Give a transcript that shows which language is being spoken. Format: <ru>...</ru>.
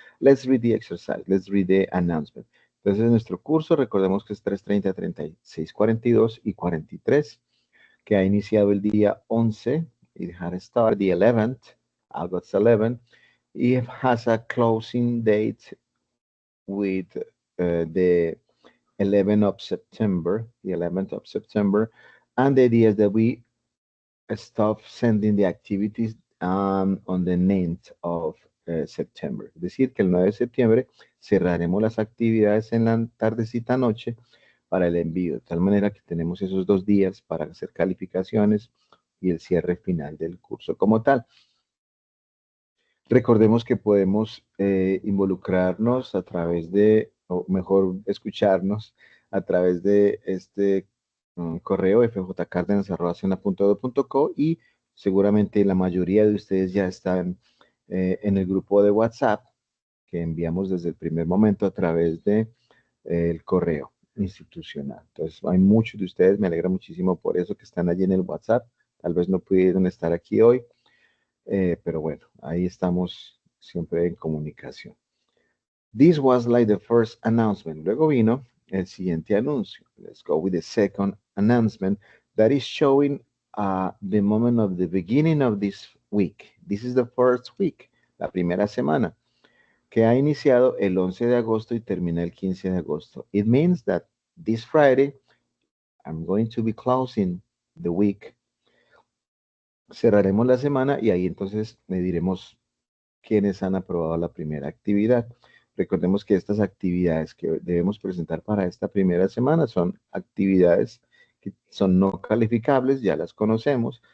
<en>Let's read the exercise, let's read the announcement.</en> <es>Entonces, nuestro curso, recordemos que es 3:30, 36, 42 y 43, que ha iniciado el día 11,</es> <en>it had started the 11th, August 11th, it has a closing date with the 11th of September, the 11th of September, and the idea is that we stop sending the activities on the 9th of September.</en> <es>Es decir, que el 9 de septiembre cerraremos las actividades en la tardecita noche para el envío, de tal manera que tenemos esos 2 días para hacer calificaciones y el cierre final del curso como tal. Recordemos que podemos involucrarnos a través de, o mejor, escucharnos a través de este correo fjcardenas@cena.edu.co y seguramente la mayoría de ustedes ya están en el grupo de WhatsApp que enviamos desde el primer momento a través de el correo institucional. Entonces, hay muchos de ustedes, me alegra muchísimo por eso que están allí en el WhatsApp. Tal vez no pudieron estar aquí hoy, pero bueno, ahí estamos siempre en comunicación.</es> <en>This was like the first announcement.</en> <es>Luego vino el siguiente anuncio.</es> <en>Let's go with the second announcement that is showing the moment of the beginning of this week. This is the first week,</en> <es>la primera semana, que ha iniciado el 11 de agosto y termina el 15 de agosto.</es> <en>It means that this Friday, I'm going to be closing the week.</en> <es>Cerraremos la semana y ahí entonces le diremos quienes han aprobado la primera actividad. Recordemos que estas actividades que debemos presentar para esta primera semana son actividades que son no calificables, ya las conocemos.</es>